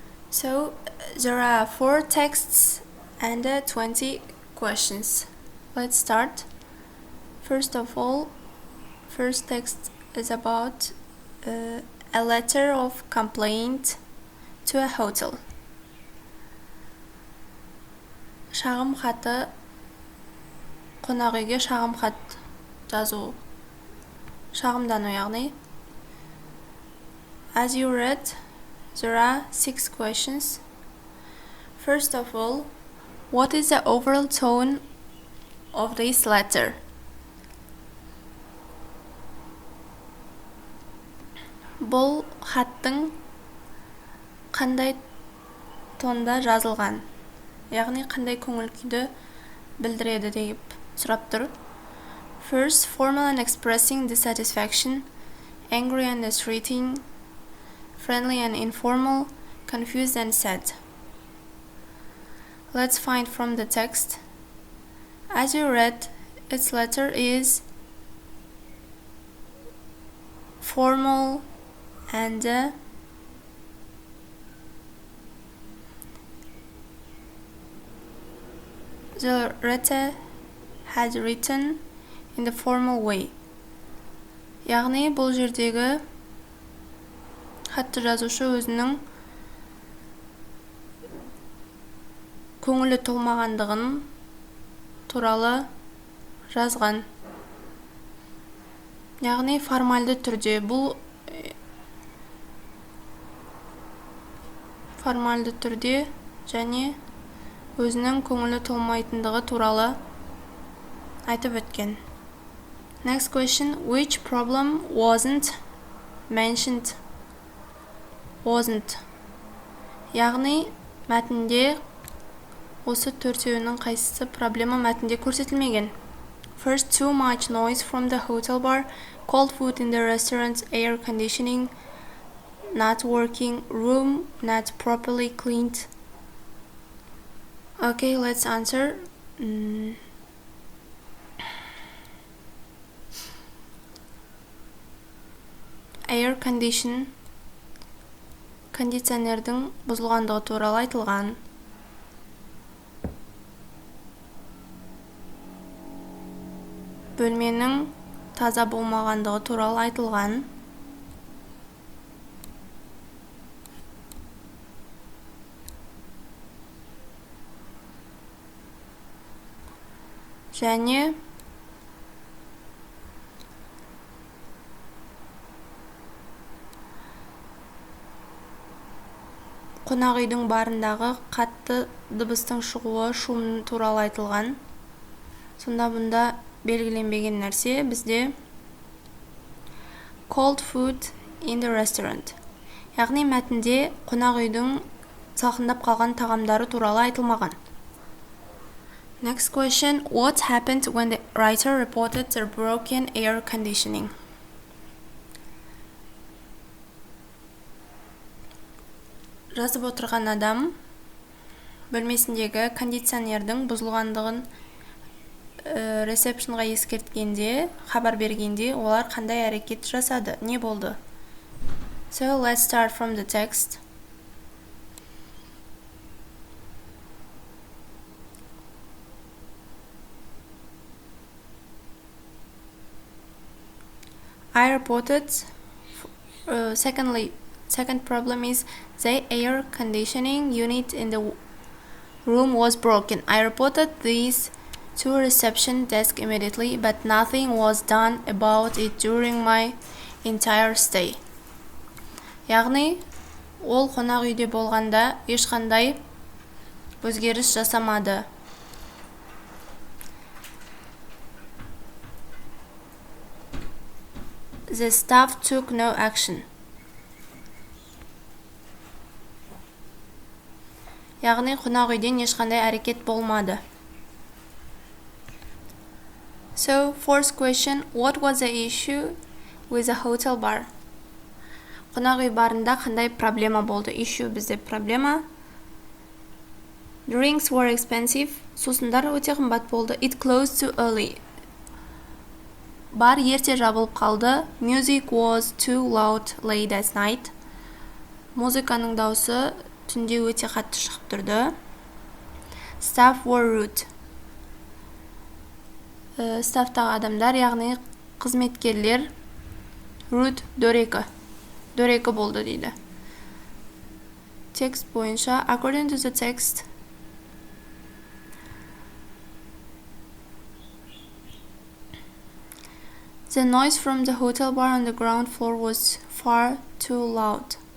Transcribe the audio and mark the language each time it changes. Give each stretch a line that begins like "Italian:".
English: So there are 4 texts and 20 questions. Let's start. First of all, first text is about a letter of complaint to a hotel.
Kazakh: Шағым хаты, қонақ үйге шағым хат жазу. Шағымдану яғни.
English: As you read, there are 6 questions. First of all, what is the overall tone of this letter?
Kazakh: Бұл хаттың қандай тонда жазылған? Яғни қандай көңіл күйді білдіреді деп сұрап тұр.
English: First, formal and expressing dissatisfaction, angry and entreating, friendly and informal, confused and sad. Let's find from the text. As you read, its letter is formal and the writer has written in the formal way.
Kazakh: Яғни бұл жердегі хатты жазушы өзінің көңілі толмағандығын туралы жазған. Яғни формальды түрде, бұл формальды түрде және өзінің көңілі толмайтындығы туралы айтып өткен.
English: Next question, which problem wasn't mentioned? Wasn't.
Kazakh: Яғни мәтінде осы төртеуінің қайсысы проблема мәтінде көрсетілмеген.
English: First, too much noise from the hotel bar, cold food in the restaurant, air conditioning not working, room not properly cleaned. Okay, let's answer. Air condition,
Kazakh: кондиционердің бұзылғандығы туралы айтылған. Бөлменің таза болмағандығы туралы айтылған. Және қонақ үйдің барындағы қатты дыбыстың шығуы, шум туралы айтылған. Сонда бұнда белгіленбеген нәрсе бізде
English: cold food in the restaurant.
Kazakh: Яғни мәтінде қонақ үйдің салқындап қалған тағамдары туралы айтылмаған.
English: Next question, what happened when the writer reported the broken air conditioning?
Kazakh: Жазып отырған адам бөлмесіндегі кондиционердің бұзылғандығын ресепшнға ескерткенде, хабар бергенде, олар қандай әрекет жасады, не болды?
English: So let's start from the text. I reported, second problem is the air conditioning unit in the room was broken. I reported this to reception desk immediately, but nothing was done about it during my entire stay.
Kazakh: Яғни, ол қонақ үйде болғанда ешқандай өзгеріс жасамады.
English: The staff took no action.
Kazakh: Яғни қонақ үйден ешқандай әрекет болмады.
English: So, fourth question, what was the issue with the hotel bar?
Kazakh: Қонақ үй барында қандай проблема болды? Issue бізде проблема.
English: Drinks were expensive.
Kazakh: Сусындар өте қымбат болды.
English: It closed too early.
Kazakh: бар ерте жабылып қалды.
English: Music was too loud late at night.
Kazakh: Музыканың дауысы түнде өте қатты шығып тұрды.
English: Staff were rude.
Kazakh: Стафтағы адамдар, яғни қызметкерлер, rude дөрекі болды дейді. Текст бойынша,
English: according to the text, the noise from the hotel bar on the ground floor was far too loud.